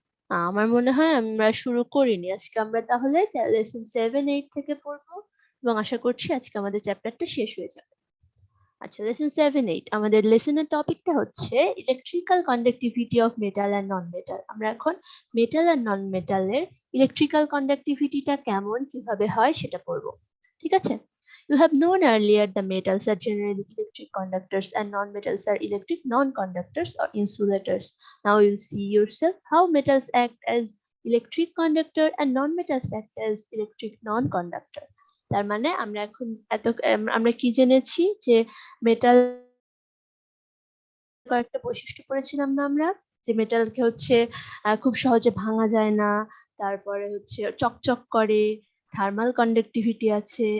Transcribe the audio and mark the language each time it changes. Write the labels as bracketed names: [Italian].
[Bangla] আমার মনে হয় আমরা শুরু করিনি। আজকে আমরা তাহলে লেসন 7-8 থেকে পড়বো এবং আশা করছি আজকে আমাদের চ্যাপ্টারটা শেষ হয়ে যাবে। আচ্ছা, লেসন 7-8 আমাদের লেসনের টপিকটা হচ্ছে electrical conductivity of metal and non metal. আমরা এখন মেটাল অ্যান্ড নন মেটালের ইলেকট্রিক্যাল কন্ডাক্টিভিটিটা কেমন কিভাবে হয় সেটা পড়বো। ঠিক আছে? [English] You have known earlier the metals are generally electric conductors and non-metals are electric non-conductors or insulators. Now you'll see yourself how metals act as electric conductor and non-metals act as electric non-conductor. [Bangla] তার মানে আমরা এখন আমরা কি জেনেছি যে metal কয়েকটা বৈশিষ্ট্য পড়েছিলাম না আমরা, যে মেটালকে হচ্ছে খুব সহজে ভাঙা যায় না, তারপরে হচ্ছে চকচক করে, থার্মাল কন্ডাক্টিভিটি আছে।